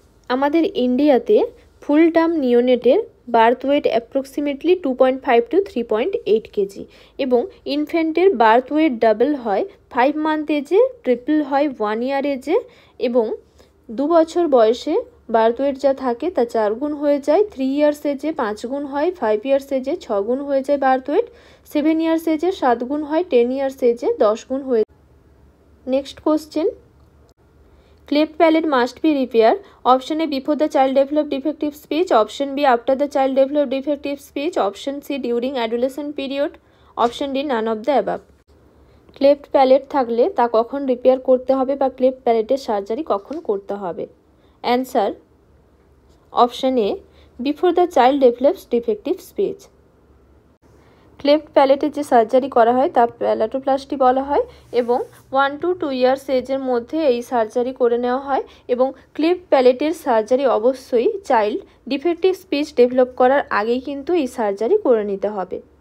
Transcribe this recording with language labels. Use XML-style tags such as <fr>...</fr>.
<bn>আমাদের ইন্ডিয়াতে ফুল term নিওনেটের birth weight approximately 2.5 to 3.8 KG এবং ইনফ্যান্টের বার্থ ওয়েট ডাবল হয় 5 মান্থ এজে, ট্রিপল হয় 1 ইয়ার এজে এবং 2 বছর বয়সে বার্থ ওয়েট যা থাকে তা 4 গুণ হয়ে যায়, 3 ইয়ার্স এজে 5 গুণ হয়, 5 ইয়ার্স এজে 6 গুণ হয়ে যায় বার্থ ওয়েট, 7 ইয়ার্স এজে 7 গুণ হয়, 10 ইয়ার্স এজে 10 গুণ হয়ে।</bn> <en>Next question, cleft palate must be repaired. Option A before the child develop defective speech, option B after the child develop defective speech, option C during adolescent period, option D none of the above.</en> <bn>Cleft palette থাকলে তা কখন repair করতে হবে বা cleft প্যালেটের surgery কখন করতে হবে?</bn> <en>Answer option A before the child develops defective speech.</en> <bn>Cleft প্যালেটের যে সার্জারি করা হয় তা প্যালাটোপ্লাস্টি বলা হয় এবং 1 to 2 ইয়ার্স এজের মধ্যে এই সার্জারি করে নেওয়া হয় এবং ক্লেফট প্যালেটের সার্জারি অবশ্যই চাইল্ড ডিফেক্টিভ স্পিচ ডেভেলপ করার আগেই কিন্তু এই সার্জারি করে নিতে হবে।</bn>